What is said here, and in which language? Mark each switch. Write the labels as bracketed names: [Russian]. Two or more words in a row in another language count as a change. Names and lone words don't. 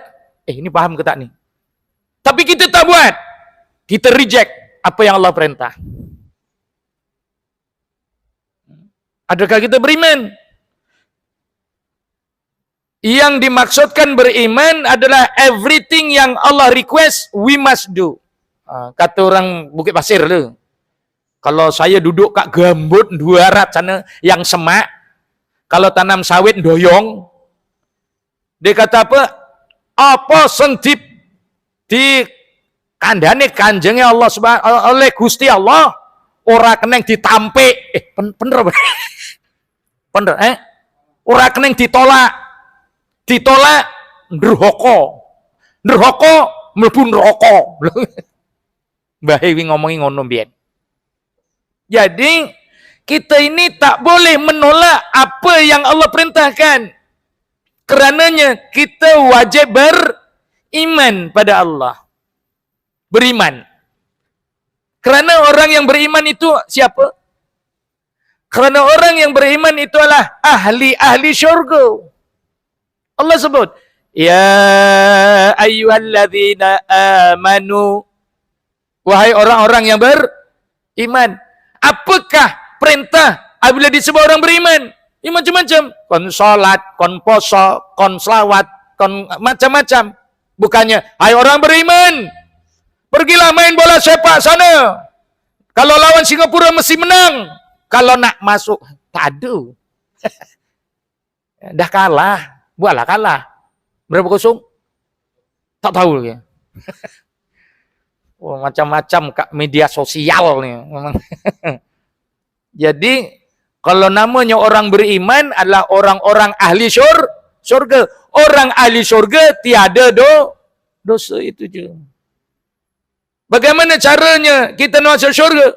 [Malay] Ini paham ke tak nih? Tapi kita tak buat. Kita reject apa yang Allah perintah. Adakah kita beriman? Yang dimaksudkan beriman adalah everything yang Allah request, [English] we must do. [Malay] Kata orang Bukit Pasir tu. Kalau saya duduk kat gambut 200 sana yang semak, kalau tanam sawit doyong, dia kata apa? [Javanese] Apa sentip di kandhane kanjengnya Allah oleh Gusti Allah ora keneng ditampe. Bener apa? Bener, ora keneng ditolak. Ditolak ndrohaka. Ndrohaka mlebu neraka. Mbah Ewi ngomongi ngono mbiyen. [Malay] Jadi kita ini tak boleh menolak apa yang Allah perintahkan. Kerananya kita wajib beriman pada Allah. Beriman. Kerana orang yang beriman itu siapa? Kerana orang yang beriman itu adalah ahli-ahli syurga. Allah sebut, [Arabic] يا أيها الذين آمنوا. [Malay] Wahai orang-orang yang beriman. Apakah perintah apabila disebut orang beriman? Ini macam-macam. [Javanese] Kon salat, kon poso, kon selawat, kon macam-macam. [Malay] Bukannya, hai orang beriman, pergilah main bola sepak sana. Kalau lawan Singapura mesti menang. Kalau nak masuk, tak ada. Dah kalah. Buatlah kalah. Berapa kosong? Tak tahu lagi. Oh, macam-macam media sosial nih. Jadi, kalau namanya orang beriman adalah orang-orang ahli surga. Orang ahli surga tiada dosa itu je. Bagaimana caranya kita masuk surga?